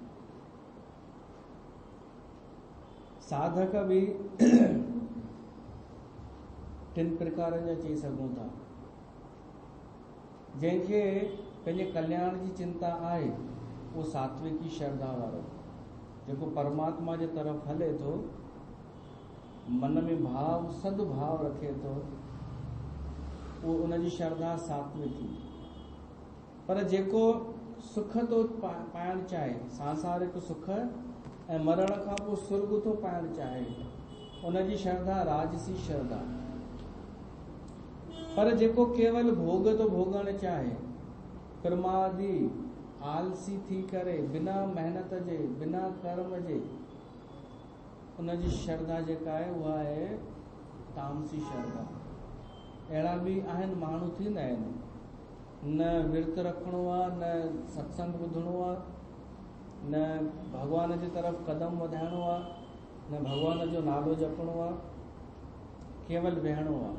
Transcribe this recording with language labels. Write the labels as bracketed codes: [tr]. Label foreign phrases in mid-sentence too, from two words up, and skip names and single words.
[sd] साधक बि टिनि प्रकारनि जा चई सघूं था। जंहिंखे पंहिंजे कल्याण जी चिंता आहे उहो सात्विकी श्रद्धा वारो, जेको परमात्मा जे तरफ़ हले थो, मन में भाव सद्भाव रखे थो, उहो उनजी श्रद्धा सात्विकी। पर जेको सुख थो पाइण चाहे, सांसारिक सुख, ऐं मरण खां पोइ स्वर्ग थो पाइण चाहे, उनजी श्रद्धा राजसी श्रद्धा। पर जेको केवल भोग थो भोगण चाहे, प्रमादी आलसी थी करे, बिना मेहनत जे, बिना कर्म जे, उनजी श्रद्धा जेका आहे उहा आहे तामसी श्रद्धा। अहिड़ा बि आहिनि माण्हू थींदा आहिनि, न विर्त रखणो आहे, न सत्संग ॿुधणो आहे, न भॻवान जी तरफ़ कदम वधाइणो आहे, न भॻवान जो नालो जपणो आहे, केवल वेहणो आहे।